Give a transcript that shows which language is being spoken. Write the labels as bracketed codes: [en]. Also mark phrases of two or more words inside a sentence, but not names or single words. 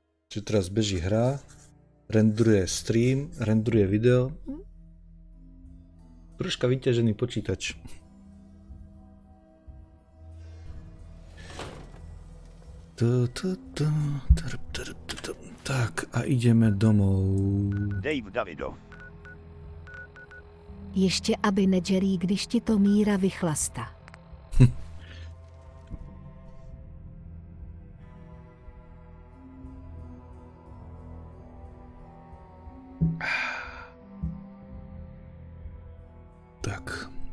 [sk] Čiže teraz beží hra, rendruje stream, rendruje video. Troška vyťažený počítač. Tak a ideme domov. Dave Davidov. [cs] Ještě aby nedžerí, když ti to Míra vychlasta. Tak.